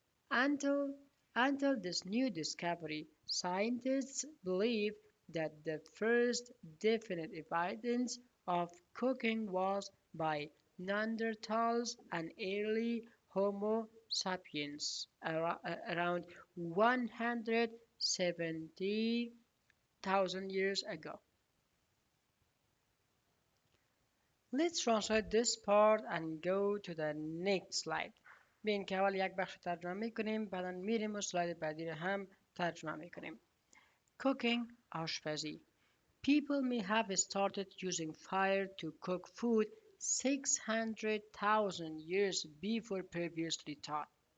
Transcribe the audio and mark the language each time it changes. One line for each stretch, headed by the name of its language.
English: Until this new discovery, scientists believe that the first definite evidence of cooking was by Neanderthals and early Homo sapiens around 170,000 years ago. Let's translate this part and go to the next slide.
Persian: ببین که اول یک بخش ترجمه میکنیم بعدا میریم و سلاید بعدی رو هم ترجمه میکنیم.
English: Cooking آشپزی. People may have started using fire to cook food 600,000 years before previously thought.